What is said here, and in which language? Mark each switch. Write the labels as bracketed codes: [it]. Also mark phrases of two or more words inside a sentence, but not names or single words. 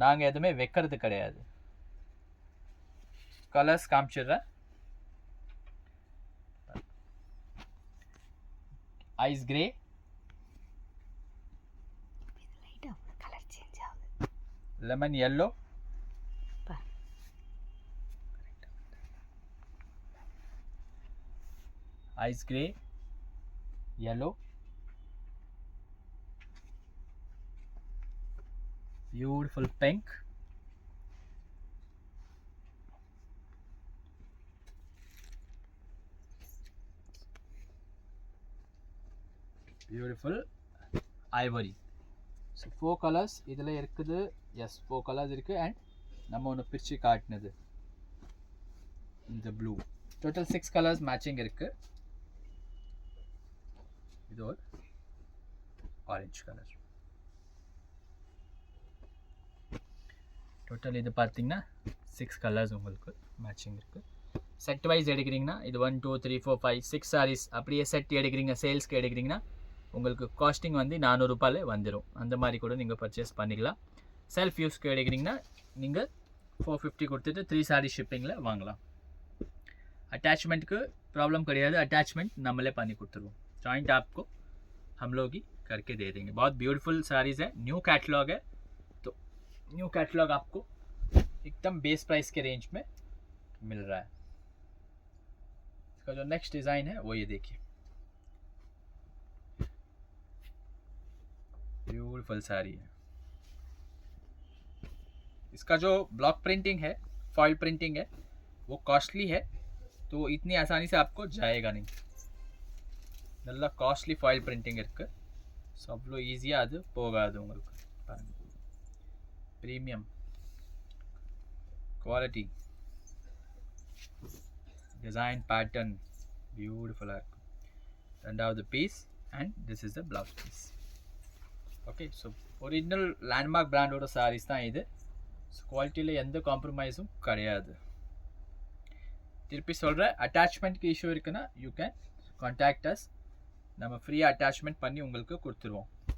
[ta] நாங்கள் எதுவுமே வைக்கிறது கிடையாது. கலர்ஸ் காமிச்சிடுறேன். [en] ice grey, lemon yellow, ice grey, yellow, beautiful pink, beautiful ivory. So 4 colors [ta] இதில் இருக்குது. [en] yes 4 colors [ta] இருக்குது. அண்ட் நம்ம ஒன்று பிரித்து காட்டினது இந்த ப்ளூ. [en] total 6 colors matching [ta] இருக்குது. இது ஒரு [en] orange colour. [ta] டோட்டல் இது பார்த்தீங்கன்னா [en] 6 colors [ta] உங்களுக்கு மேட்சிங் இருக்குது. [en] set wise [ta] எடுக்கிறீங்கன்னா இது 1 2 3 4 5 6 sarees அப்படியே செட் எடுக்கிறீங்க, சேல்ஸ்க்கு எடுக்கிறீங்கன்னா உங்களுக்கு காஸ்டிங் வந்து 400 ரூபாயில் வந்துடும். அந்த மாதிரி கூட நீங்கள் பர்ச்சேஸ் பண்ணிக்கலாம். [en] self use [ta] எடுக்கிறீங்கன்னா நீங்கள் 450 கொடுத்துட்டு 3 sarees ஷிப்பிங்கில் வாங்கலாம். [en] attachment problem [ta] கிடையாது, अटैचमेंट நம்மளே பண்ணி கொடுத்துருவோம். [hi] जॉइंट आपको हम लोग ही करके दे देंगे. बहुत [en] beautiful sarees [hi] है, [en] new catalogue [hi] है. तो [en] new catalogue [hi] आपको एकदम [en] base price [hi] के रेंज में मिल रहा है. इसका जो [en] next design [hi] है वो ये देखिए, ब्यूटीफुल साड़ी है. इसका जो [en] block printing [hi] है, [en] foil printing [hi] है, वो कॉस्टली है, तो इतनी आसानी से आपको जाएगा नहीं. [ta] நல்ல [en] costly foil printing [ta] இருக்குது. ஸோ அவ்வளோ ஈஸியாக அது போகாது உங்களுக்கு. பாருங்கள், [en] premium quality, design pattern [ta] பியூட்டிஃபுல்லாக இருக்கும். [en] ரெண்டாவது piece and this is the blouse piece. [ta] ஓகே, ஸோ ஒரிஜினல் லேண்ட்மார்க் பிராண்டோட சாரீஸ் தான் இது. ஸோ குவாலிட்டியில் எந்த காம்ப்ரமைஸும் கிடையாது. திருப்பி சொல்கிறேன், அட்டாச்மெண்ட்க்கு இஷ்யூ இருக்குன்னா [en] you can contact us. [ta] நம்ம ஃப்ரீயாக அட்டாச்மெண்ட் பண்ணி உங்களுக்கு கொடுத்துருவோம்.